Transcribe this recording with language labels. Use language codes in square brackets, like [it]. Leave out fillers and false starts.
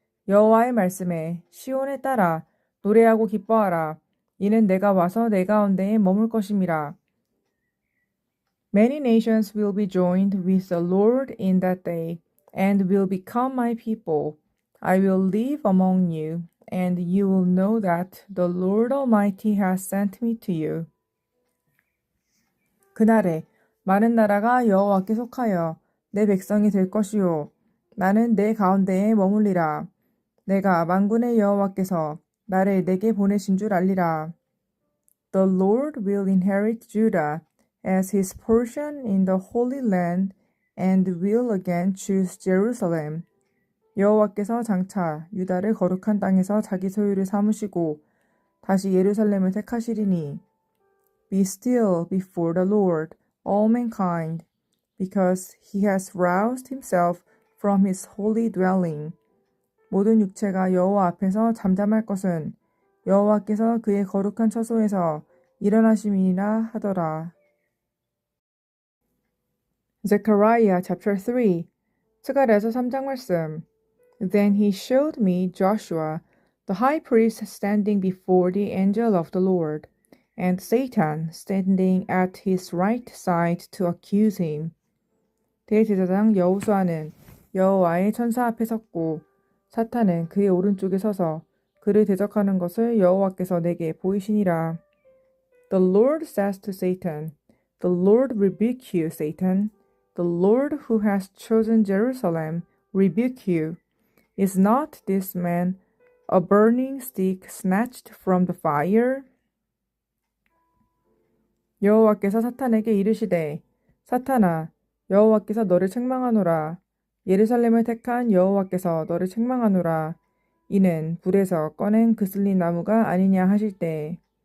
[ko] 여호와의 말씀에 시온에 따라 노래하고 기뻐하라. 이는 내가 와서 내 가운데에 머물 것임이라. [en] Many nations will be joined with the Lord in that day, and will become my people. I will live among you, and you will know that the Lord Almighty has sent me to you. [ko] 그날에 많은 나라가 여호와께 속하여 내 백성이 될 것이요. 나는 내 가운데에 머물리라. 내가 만군의 여호와께서 나를 내게 보내신 줄 알리라. [en] The Lord will inherit Judah as his portion in the Holy Land and will again choose Jerusalem. [ko] 여호와께서 장차 유다를 거룩한 땅에서 자기 소유를 삼으시고 다시 예루살렘을 택하시리니 [en] Be still before the Lord, all mankind, because he has roused himself from his holy dwelling. [ko] 모든 육체가 여호와 앞에서 잠잠할 것은 여호와께서 그의 거룩한 처소에서 일어나심이니라 하더라. [en] Zechariah chapter 3. [ko] 스가랴서 3장 말씀. [en] Then he showed me Joshua, the high priest, standing before the angel of the Lord, and Satan standing at his right side to accuse him. [ko] 대제사장 여호수아는 여호와의 천사 앞에 섰고 사탄은 그의 오른쪽에 서서 그를 대적하는 것을 여호와께서 내게 보이시니라. [en] The Lord says to Satan, The Lord rebuke you, Satan. The Lord who has chosen Jerusalem rebuke you. Is not this man a burning stick snatched from the fire? [ko] 여호와께서 사탄에게 이르시되 사탄아 여호와께서 너를 책망하노라. 예루살렘을 택한 여호와께서 너를 책망하노라. 이는 불에서 꺼낸 그슬린 나무가 아니냐 하실 때.